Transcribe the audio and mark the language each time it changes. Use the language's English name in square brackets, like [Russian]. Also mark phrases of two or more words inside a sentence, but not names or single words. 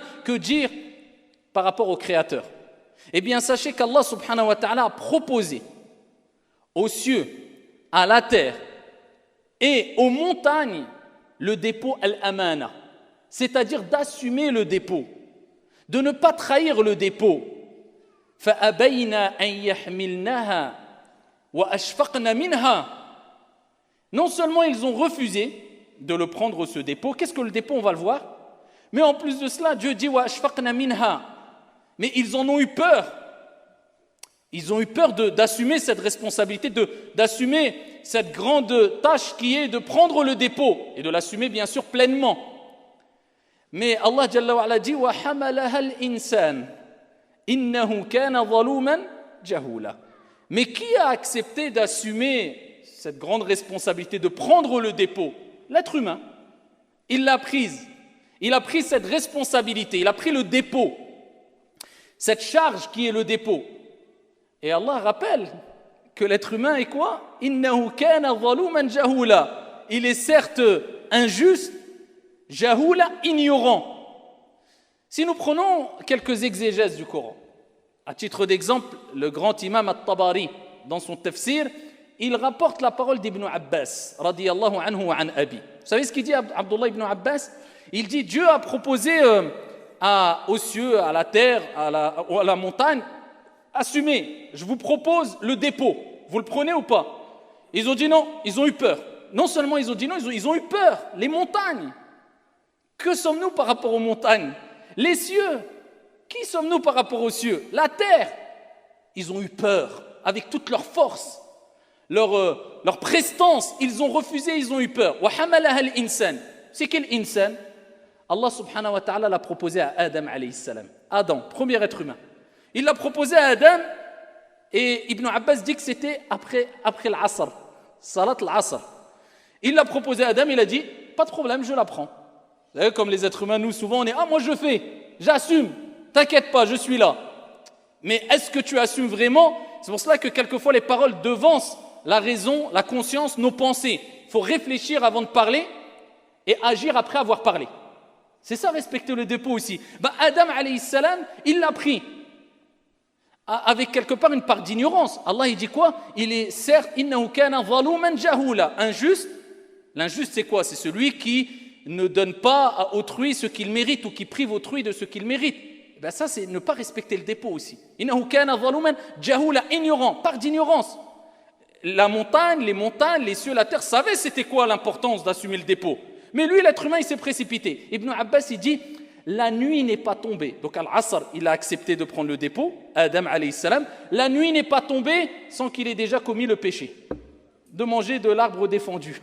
[French] Que dire par rapport au Créateur? Eh bien sachez qu'Allah [Arabic] سبحانه وتعالى [French] a proposé aux cieux, à la terre et aux montagnes le dépôt al-amana, c'est-à-dire d'assumer le dépôt, de ne pas trahir le dépôt. [Arabic] فَأَبَيْنَا أَنْ يَحْمِلْنَهَا وَأَشْفَقْنَ مِنْهَا. [French] Non seulement ils ont refusé de le prendre ce dépôt, qu'est-ce que le dépôt, on va le voir, mais en plus de cela, Dieu dit [Arabic] وَأَشْفَقْنَ مِنْهَا, [French] mais ils en ont eu peur. Ils ont eu peur d'assumer cette responsabilité, d'assumer cette grande tâche qui est de prendre le dépôt et de l'assumer bien sûr pleinement. Mais Allah [Arabic] جل وعلا [French] dit [Arabic] وَحَمَلَهَا الْإِنسَانِ إِنَّهُ كَانَ ظَلُومًا جَهُولًا. [French] Mais qui a accepté d'assumer cette grande responsabilité de prendre le dépôt? L'être humain. Il l'a prise. Il a pris cette responsabilité, il a pris le dépôt, cette charge qui est le dépôt. Et Allah rappelle que l'être humain est quoi? [Arabic] إنه كان ظلوما جهولا. [French] Il est certes injuste, jahula, ignorant. Si nous prenons quelques exégèses du Coran, à titre d'exemple, le grand imam At-Tabari, dans son tafsir, il rapporte la parole d'Ibn Abbas, [Arabic] رضي الله عنه وعن أبي. [French] Vous savez ce qu'il dit Abdullah ibn Abbas? Il dit Dieu a proposé aux cieux, à la terre, à la montagne, assumez, je vous propose le dépôt, vous le prenez ou pas? Ils ont dit non, ils ont eu peur. Non seulement ils ont dit non, ils ont eu peur. Les montagnes, que sommes-nous par rapport aux montagnes? Les cieux, qui sommes-nous par rapport aux cieux? La terre, ils ont eu peur avec toute leur force, leur prestance, ils ont refusé, ils ont eu peur. [Arabic] وَحَمَلَهَا الْإِنسَانِ. [French] C'est quel insan? Allah [Arabic] سبحانه وتعالى [French] l'a proposé à Adam [Arabic] عليه السلام. [French] Adam, premier être humain. Il l'a proposé à Adam et Ibn Abbas dit que c'était après l'Asr, [Arabic] صلاة العصر. [French] Il l'a proposé à Adam, il a dit pas de problème, je la prends. Vous savez, comme les êtres humains, nous souvent on est moi je fais, j'assume, t'inquiète pas, je suis là. Mais est-ce que tu assumes vraiment? C'est pour cela que quelquefois les paroles devancent la raison, la conscience, nos pensées. Il faut réfléchir avant de parler et agir après avoir parlé. C'est ça, respecter le dépôt aussi. Adam [Arabic] عليه السلام, [French] il l'a pris avec quelque part une part d'ignorance. Allah il dit quoi? Il est certes [Arabic] إنه كان ظلوما جهولا, [French] injuste. L'injuste c'est quoi? C'est celui qui ne donne pas à autrui ce qu'il mérite ou qui prive autrui de ce qu'il mérite. ben ça c'est ne pas respecter le dépôt aussi. [Arabic] إنه كان ظلوما جهولا, [French] ignorant, par d'ignorance. La montagne, les cieux, la terre savaient c'était quoi l'importance d'assumer le dépôt. Mais lui, l'être humain, il s'est précipité. Ibn Abbas, il dit, la nuit n'est pas tombée. Donc Al-Asr, il a accepté de prendre le dépôt, Adam [Arabic] عليه السلام. [French] La nuit n'est pas tombée sans qu'il ait déjà commis le péché de manger de l'arbre défendu.